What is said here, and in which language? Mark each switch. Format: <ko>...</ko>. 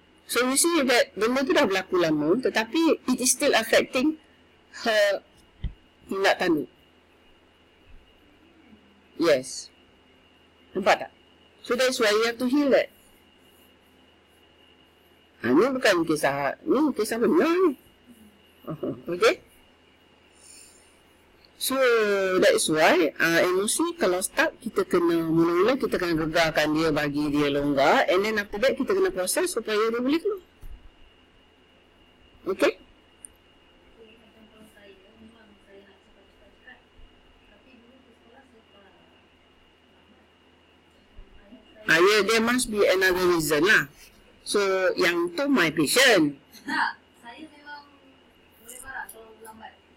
<en>So you see that</en> <ms>benda tu dah berlaku lama, tetapi</ms> <en>it is still affecting her</en> <ms>tindak tanduk.</ms> <en>Yes.</en> <ms>Nampak tak?</ms> <en>So that's why you have to heal that.</en> <ms>Ini bukan kisah benar ni.</ms> <en>Okay?</en> <ms>So that's why emosi kalau stuck, kita kena mula-mula kita kena gegarkan dia, bagi dia longgar,</ms> <en>and then after that</en> <ms>kita kena proses supaya dia boleh keluar.</ms> <en>Okay?</en> <ms>Macam kalau saya, memang saya nak cepat-cepat. Tapi dulu di sekolah saya tak</ms> <en>there must be another reason lah.</en> <ms>So yang tu</ms> <en>my patient.</en> <ms>Tak, saya memang boleh marah kalau lambat.</ms>